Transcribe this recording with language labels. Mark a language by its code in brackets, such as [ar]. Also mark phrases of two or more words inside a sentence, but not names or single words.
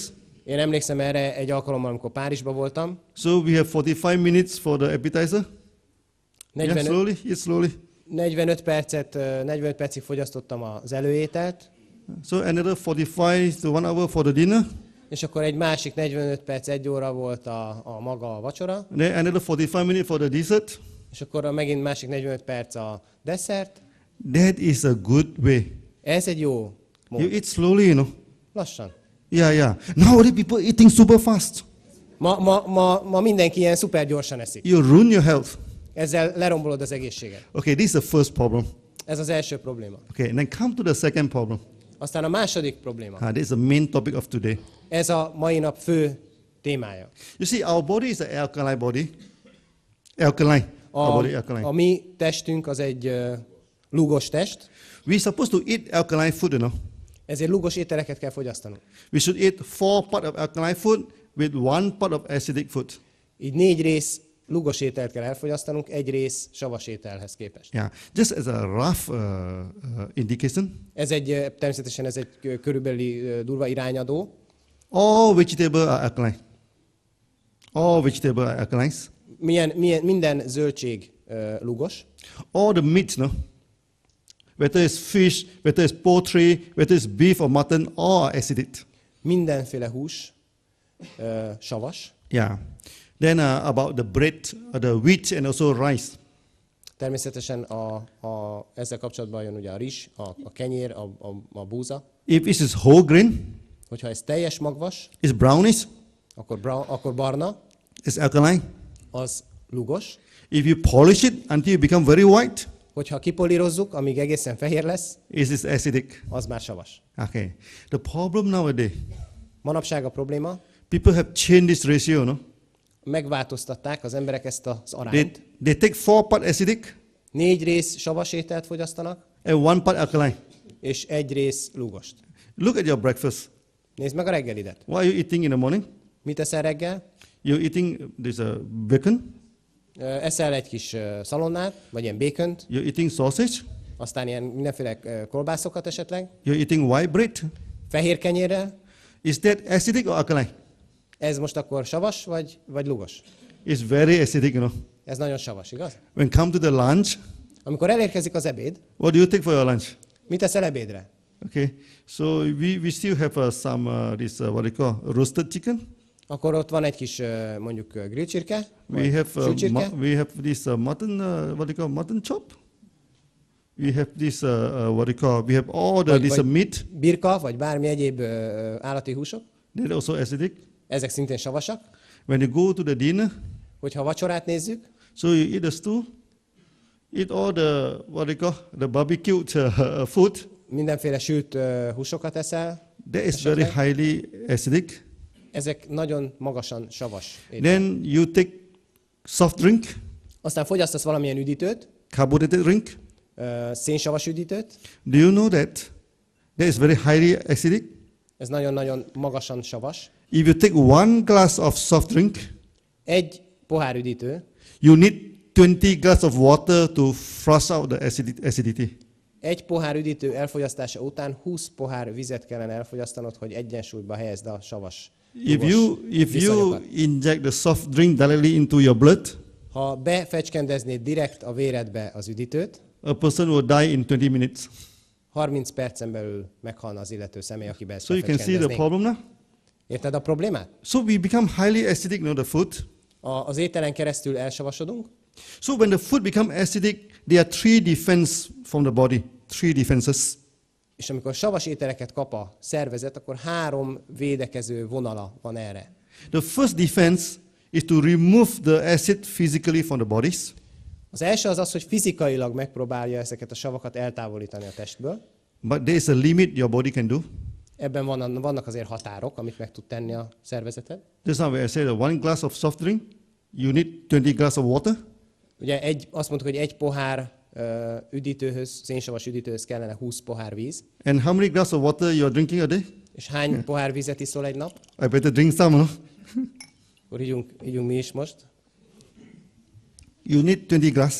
[hu] Én emlékszem erre egy alkalommal, amikor Párizsban voltam. [en] So we have 45 minutes for the appetizer. Yeah, slowly, eat slowly. [hu] 45 percig fogyasztottam az előételt, [en] So another 45 to 1 hour for the dinner. [hu] és akkor egy másik 45 perc, 1 óra volt a maga a vacsora, [en] Then another 45 minutes for the dessert. [hu] és akkor megint másik 45 perc a desszert. [en] That is a good way. [hu] Ez egy jó [en] You [hu] mód. [en] eat slowly, you know. [hu] Lassan. [en] Yeah. Nowadays people eating super fast. [hu] Ma mindenki ilyen szuper gyorsan eszik. [en] You ruin your health. [hu] Ezzel lerombolod az egészséget. [en] Okay, this is the first problem. [hu] Ez az első probléma. [en] Okay, and then come to the second problem. [hu] Aztán a második probléma. [en] This is the main topic of today. [hu] Ez a mai nap fő témája. [en] You see, our body is an alkaline body. Alkaline. Our body alkaline. [hu] A mi testünk az egy lúgos test, [en] We're supposed to eat alkaline food, you know. [hu] ezért lúgos ételeket kell fogyasztanunk. [en] We should eat 4 part of alkaline food with 1 part of acidic food. [hu] Így 4 rész lúgos ételt kell elfogyasztanunk, 1 rész savas ételhez képest. [en] Yeah, just as a rough indication, [hu] Természetesen ez egy körülbelüli durva irányadó. [en] all vegetable are alkaline. All vegetable are alkalines. [hu] Minden zöldség lúgos. [en] All the meat, no? Whether it's fish, whether it's poultry, whether it's beef or mutton, all are acidic. [hu] Mindenféle hús savas. [en] Yeah. Then about the bread, the wheat and also rice. [hu] Természetesen ezzel kapcsolatban jön ugye a rizs, a kenyér, a búza. [en] If it is whole grain, [hu] Hogyha ez teljes magvas, [en] it's brownish, [hu] akkor barna, [en] it's alkaline. [hu] az lúgos. [en] If you polish it until you become very white, [hu] Hogyha kipolírozzuk, amíg egészen fehér lesz, [en] it is acidic. [hu] az már savas. [en] Okay. The problem nowadays, [hu] Manapság a probléma, [en] people have changed this ratio, no? [hu] megváltoztatták az emberek ezt az arányt. [en] They take 4 part acidic [hu] 4 rész savas ételt fogyasztanak, [en] and 1 part alkaline. [hu] és 1 rész lúgost. [en] Look at your breakfast. [hu] Nézd meg a reggelidet. [en] What are you eating in the morning? [hu] Mit eszel reggel? [en] You're eating this bacon. [hu] Eszel egy kis szalonnát, vagy ilyen békönt, [en] You're eating sausage. [hu] aztán ilyen mindenféle kolbászokat esetleg, [en] You're eating white bread. [hu] fehér kenyérrel. [en] Is that acidic or alkaline? [hu] Ez most akkor savas, vagy lúgos? [en] It's very acidic, you know. [hu] Ez nagyon savas, igaz? [en] When come to the lunch, [hu] Amikor elérkezik az ebéd, [en] what do you take for your lunch? [hu] mit eszel ebédre? [en] Okay, so we still have some this what they call roasted chicken. [hu] Akkor ott van egy kis mondjuk grillcsirke, [en] We [hu] vagy [en] have [hu] sülcsirke. [en] we have this mutton what they call mutton chop. We have this what they call we have all the this meat. [hu] Birka, vagy bármi egyéb állati húsok. [en] They're also acidic. [hu] Ezek szintén savasak. [en] When you go to the dinner, [hu] Hogyha a vacsorát nézzük, [en] so you eat the stew, eat all the what they call the barbecued food. [hu] mindenféle sült húsokat eszel. [en] That is very highly acidic. [hu] Ezek nagyon magasan savas étel. [en] Then you take soft drink, [hu] Aztán fogyasztasz valamilyen üdítőt, [en] carbonated drink. [hu] szénsavas üdítőt. [en] Do you know that is very highly acidic? [hu] Ez nagyon-nagyon magasan savas. [en] If you take 1 glass of soft drink, [hu] Egy pohár üdítő, [en] you need 20 glass of water to flush out the acidity. [hu] egy pohár üdítő elfogyasztása után 20 pohár vizet kellene elfogyasztanod, hogy egyensúlyba helyezd a savas [en] If you [hu] viszonyokat. [en] inject the soft drink directly into your blood, [hu] Ha befecskendeznéd direkt a véredbe az üdítőt, [en] a person will die in 20 minutes. [hu] 30 percen belül meghalna az illető személy, akibe ezt [en] So you can see the [hu] befecskendeznénk. [en] problem now. [hu] Érted a problémát? [en] So we become highly acidic, the food. [hu] Az ételen keresztül elsavasodunk, [en] So when the food become acidic, there are 3 defense from the body. 3 defenses. [hu] és amikor savas ételeket kap a szervezet, akkor 3 védekező vonala van erre. [en] The first defense is to remove the acid physically from the bodies. [hu] Az első az, hogy fizikailag megpróbálja ezeket a savakat eltávolítani a testből. [en] But there is a limit your body can do. [hu] Ebben vannak azért határok, amit meg tud tenni a szervezeted. [en] Just now when I said that 1 glass of soft drink, you need 20 glass of water. [hu] Ugye azt mondtuk, hogy egy pohár üdítőhöz, szénsavas üdítőhöz kellene 20 pohár víz. [en] And how many glass of water you are drinking a day? [hu] És hány pohár vizet iszol egy nap? [en] I better drink some, no? [hu] Akkor ígyunk mi is most. [en] You need 20 glass.